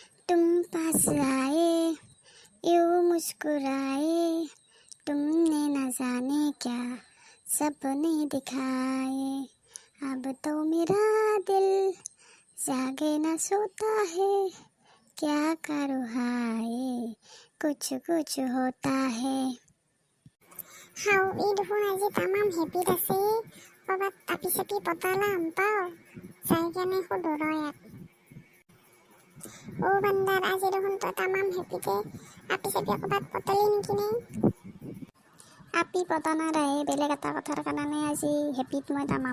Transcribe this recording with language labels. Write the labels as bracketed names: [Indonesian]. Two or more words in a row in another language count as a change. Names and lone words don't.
[Hindi] तुम पास आए यूं मुस्कुराए तुमने न जाने क्या सपने दिखाए अब तो मेरा दिल जागे न सोता है क्या करूँ हाय कुछ कुछ होता है। [Assamese] হাও এই দেখোন আজি তামাম হেপিত আছে ক'ৰবাত আপি চাপি পতালা পাওঁ যাই কেনে সুধো ৰয়াক অ বান্দাৰ আজি দেখোন তই তামাম হেপিতে আপি চাপি ক'ৰবাত পতালি নেকি নে আপি পতা নাই বেলেগ এটা কথাৰ কাৰণে আজি হেপিত মই তামাম।